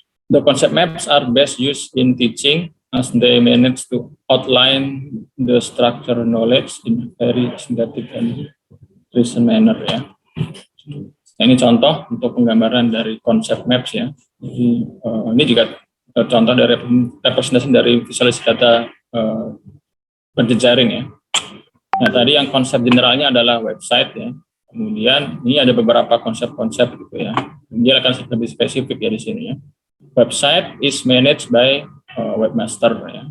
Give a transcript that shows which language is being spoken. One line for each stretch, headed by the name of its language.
English: The concept maps are best used in teaching as they manage to outline the structure knowledge in very synthetic and recent manner ya.
Indonesian: Nah, ini contoh untuk penggambaran dari konsep maps ya. Jadi ini juga contoh dari representasi dari visualisasi data berjejaring ya. Nah, tadi yang konsep generalnya adalah website ya. Kemudian ini ada beberapa konsep-konsep gitu ya. Dia akan lebih spesifik ya di sini ya.
English: Website is managed by webmaster ya.